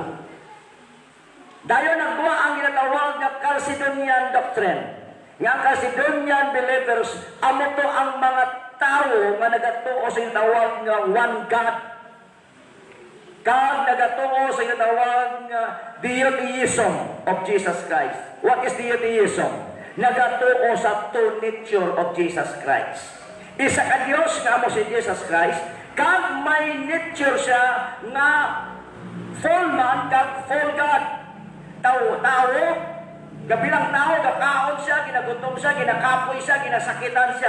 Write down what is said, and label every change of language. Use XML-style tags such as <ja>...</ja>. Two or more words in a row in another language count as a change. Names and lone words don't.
<hil>Dayon nagbuha ang ginatawag nga Chalcedonian Doctrine. Nga Chalcedonian believers, amo to ang mga tao nga nagatuo sa ginatawag nga</hil> <en>one God.</en> <hil>Kag nagatuo sa ginatawag nga</hil> <en>deism of Jesus Christ. What is deism?</en> <hil>Nagatuo sa</hil> <en>two nature of Jesus Christ.</en> <hil>Isa ka Dios nga amo si Jesus Christ, kag may nature siya nga</hil> <en>full man</en> <hil>kag</hil> <en>full God.</en> <hil>Tao, gabilang tao, gakaon siya, ginagutom siya, ginakapoy siya, ginasakitan siya.</hil>